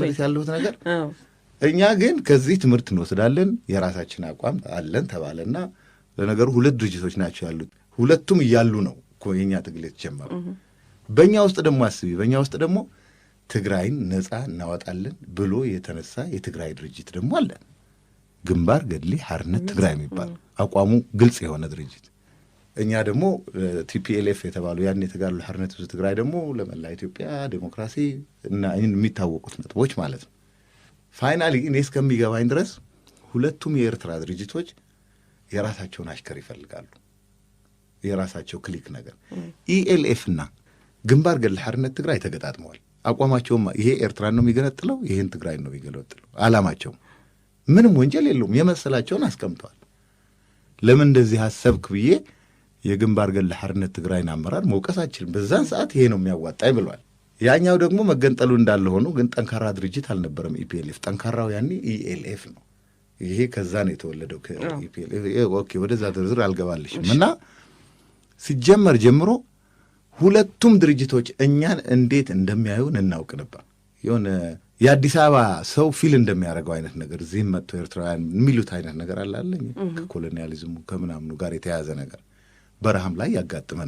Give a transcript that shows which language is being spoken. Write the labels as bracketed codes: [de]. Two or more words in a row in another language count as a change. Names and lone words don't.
[am] ማለት ያለሁት ነገር እኛ ግን ከዚህ ትምህርት እንወስዳለን፣ የራሳችን አቋም አለን ተባለና ለነገሩ 2 ድርጅቶች ናቸው ያሉት። ሁለቱም እያሉ ነው እኮ የኛ ትግል የተጀመረው። በእኛ ውስጥ ደግሞ አስቢ፣ በእኛ ውስጥ ደግሞ ትግራይን ነፃ እናወጣለን ብሎ የተነሳ የትግራይ ድርጅት ደግሞ አለ። ግንባር ገድሊ ሓርነት ትግራይ የሚባል አቋሙ ግልጽ የሆነ ድርጅት። እኛ ደግሞ ቲፒኤልኤፍ የተባሉ ያን የተጋሉ ሓርነት ህዝቢ ትግራይ ደግሞ ለመላ ኢትዮጵያ ዴሞክራሲ እና የሚታወቁት ነጥቦች ማለት ነው። ፋይናሊ እኔ እስከሚገባኝ ድረስ ሁለቱም የኤርትራ ድርጅቶች የራሳቸውን አሽከር ይፈልጋሉ፣ የራሳቸው ክሊክ ነገር። ኢኤልኤፍ እና ግንባር ገድሊ ሓርነት ትግራይ ተገጣጥመዋል። አቋማቸውም ይሄ ኤርትራን ነው የሚገነጥለው፣ ይሄን ትግራይ ነው የሚገነጥለው። ዓላማቸው ምንም ወንጀል የለውም፣ የመሰላቸውን አስቀምጠዋል። ለምን እንደዚህ አሰብክ ብዬ የግንባር ገድሊ ሓርነት ትግራይን አመራር መውቀስ አልችልም። በዛን ሰዓት ይሄ ነው የሚያዋጣኝ ብሏል። ያኛው ደግሞ መገንጠሉ እንዳለ ሆኖ ግን ጠንካራ ድርጅት አልነበረም ኢፒኤልኤፍ። ጠንካራው ያኔ ኢኤልኤፍ ነው። ይሄ ከዛ ነው የተወለደው ከኢፒኤልኤፍ። ኦኬ ወደዛ ዝርዝር አልገባልሽም። እና ሲጀመር ጀምሮ ሁለቱም ድርጅቶች እኛን እንዴት እንደሚያዩን እናውቅ ነበር። የሆነ የአዲስ አበባ ሰው ፊል እንደሚያደርገው አይነት ነገር እዚህም መጥቶ ኤርትራውያን የሚሉት አይነት ነገር አላለኝ ከኮሎኒያሊዝሙ ከምናምኑ ጋር የተያዘ ነገር በረሃም ላይ ያጋጥመን